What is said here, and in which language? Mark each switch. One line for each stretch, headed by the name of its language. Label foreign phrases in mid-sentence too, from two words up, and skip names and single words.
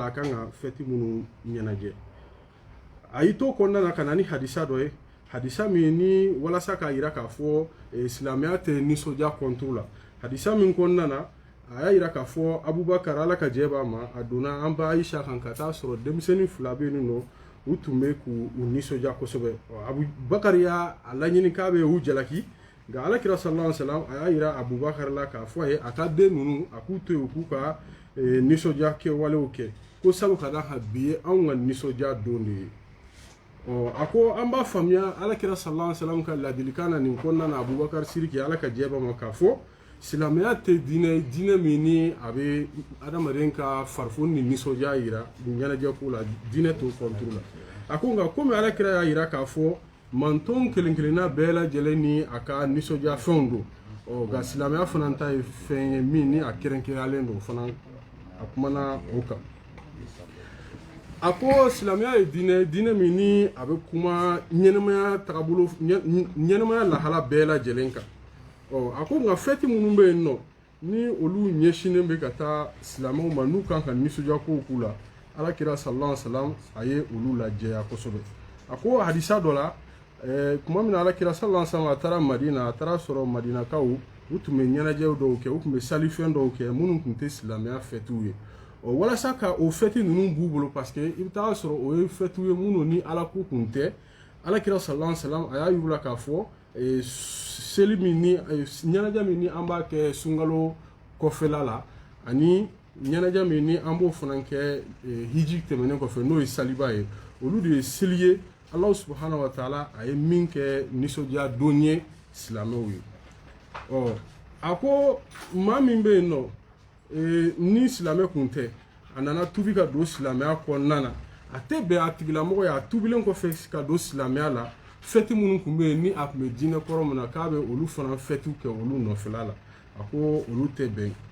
Bambara: a kan ka fɛti minnu ɲɛnajɛ a y'i to kɔnɔna na ka na ni hadisa dɔ ye hadisa min ni walasa k'a yira k'a fɔ silamɛya tɛ nisɔndiya kɔnturu la hadisa min kɔnɔna na a y'a yira k'a fɔ Abubakar ala ka jɛ b'a ma a donna an ba Ayisa kan ka taa sɔrɔ denmisɛnnin fila bɛ yen nɔ u tun bɛ k'u nisɔndiya kosɛbɛ Abubakar y'a laɲini k'a bɛ u jalaki nka alakira
Arabic: صلى الله عليه وسلم
Bambara: a y'a yira Abubakar la k'a fɔ a ye a ka den ninnu a k'u to yen u k'u ka nisɔndiya kɛwalew kɛ ko sabu ka da kan bi ye anw ka nisɔndiya don de ye a ko an b'a faamuya alakira
Arabic: صلى الله عليه وسلم
Bambara: ka ladilikan na nin kɔnɔna na Abubakar Sidiki ala ka jɛ b'a ma k'a fɔ silamɛya tɛ diinɛ diinɛ min ni a bɛ adamaden ka farifoni ni nisɔndiya yira ɲɛnajɛ ko la diinɛ t'o kɔnturu la a ko nka komi alakira y'a yira k'a fɔ manton kelen kelenna bɛɛ lajɛlen ni a ka nisɔndiya fɛnw don nka silamɛya fana ta ye fɛn ye min ni a kɛrɛnkɛrɛnlen don fana a kumana o kan a ko silamɛya ye diinɛ min ni a bɛ kuma ɲɛnɛmaya tagabolo ɲɛnɛmaya lahala bɛɛ lajɛlen kan a ko nka fɛti minnu bɛ yen nɔ ni olu ɲɛsinnen bɛ ka taa silamɛw ma n'u kan ka nisɔndiya kow k'u la alakira
Arabic: صلى الله عليه وسلم
Bambara: a ye olu lajɛya kosɛbɛ a ko hadisa dɔ la kuma min na alakira
Arabic: صلى الله عليه وسلم
Bambara: a taara Madina a taara sɔrɔ Madinakaw u tun bɛ ɲɛnajɛw dɔw kɛ u tun bɛ salifɛn dɔw kɛ minnu tun tɛ silamɛya fɛtiw ye walasa ka o fɛti ninnu b'u bolo
French: parce que
Bambara: i bɛ taa sɔrɔ o ye fɛtiw ye minnu ni ala ko kun tɛ alakira
Arabic: صلى الله عليه وسلم
Bambara: a y'a yir'u k'a fɔ seli min ni ɲɛnajɛ min ni an b'a kɛ sunkalo kɔfɛla la ani ɲɛnajɛ min ni an b'o fana kɛ hiji tɛmɛnen kɔfɛ n'o ye saliba ye olu de ye seli ye
Arabic: الله سبحانه وتعالى
Bambara: a ye min kɛ nisɔndiya don ye silamɛw ye a ko maa min bɛ yen nɔ ni silamɛ kun tɛ a nana tubi ka don silamɛya kɔnɔna na a tɛ bɛn a tigilamɔgɔ ye a tubilen kɔfɛ ka don silamɛya la fɛti minnu tun bɛ yen ni a tun bɛ diinɛ kɔrɔ min na k'a bɛ olu fana fɛtiw kɛ olu nɔfɛla la a ko olu tɛ bɛn